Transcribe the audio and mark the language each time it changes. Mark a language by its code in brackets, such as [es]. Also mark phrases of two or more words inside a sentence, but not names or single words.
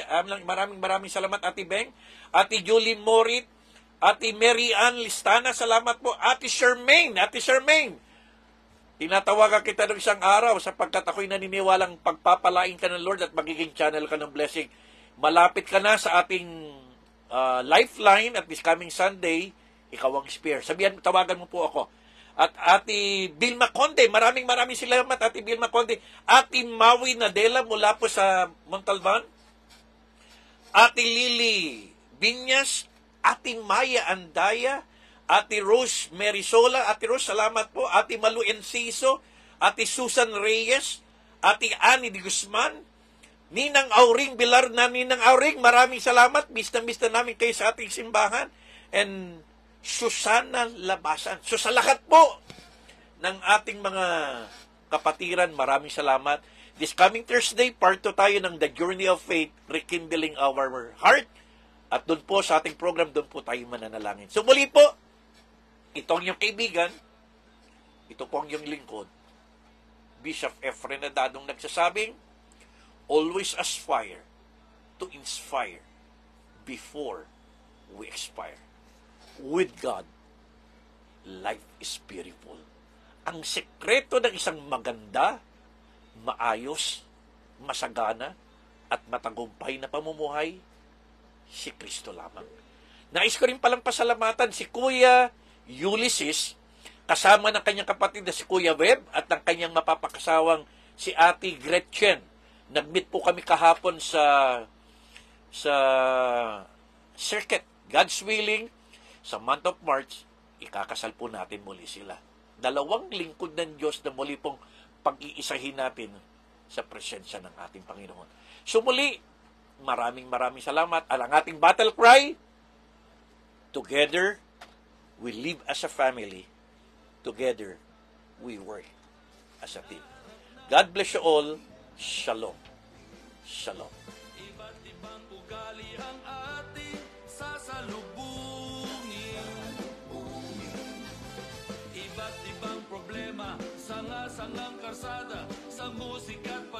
[tl] Maraming salamat, Ati Beng. Ati Julie Morit, Ati Mary Ann Listana, salamat po. Ati Charmaine, tinatawagan kita ng isang araw sapagkat ako'y naniniwalang pagpapalain ka ng Lord at magiging channel ka ng blessing. Malapit ka na sa ating lifeline [en] at this coming Sunday, [tl] ikaw ang spear. Tawagan mo po ako. At Ati Vilma Conde, maraming salamat, Ati Vilma Conde. Ati Maui Nadela mula po sa Montalban. Ati Lily Binyas, Ati Maya Andaya, Ati Rose Merisola. Ati Rose, salamat po. Ati Malu Enciso, Ati Susan Reyes, Ati Annie de Guzman, Ninang Auring Bilar na Ninang Auring, maraming salamat. Miss na namin kayo sa ating simbahan. [en] And Susana Labasan. [tl] So sa lahat po ng ating mga kapatiran, maraming salamat. [en] This coming Thursday, part 2 [tl] tayo ng [en] The Journey of Faith, Rekindling Our Heart. [tl] At doon po sa ating program, doon po tayo mananalangin. So muli po, ito ang iyong kaibigan, ito po ang iyong lingkod, Bishop Efren Nadadong nagsasabing, [en] always aspire to inspire before we expire. With God, life is beautiful. [tl] Ang sekreto ng isang maganda, maayos, masagana, at matagumpay na pamumuhay, si Kristo lamang. Nais ko rin palang pasalamatan si Kuya Ulysses, kasama ng kanyang kapatid na si Kuya Web at ng kanyang mapapakasawang si Ate Gretchen. Nag-meet po kami kahapon sa circuit. [en] God's willing, [tl] sa [en] month of March, [tl] ikakasal po natin muli sila. 2 lingkod ng Diyos na muli pong pag-iisahin natin sa presensya ng ating Panginoon. So muli, maraming salamat. Ang ating [en] battle cry, together, we live as a family. Together, we work as a team. God bless you all. Shalom. Shalom. [tl] Iba't ibang ugali ang ating sasalubungin. Iba't ibang problema, sanga-sangang karsada, sa musika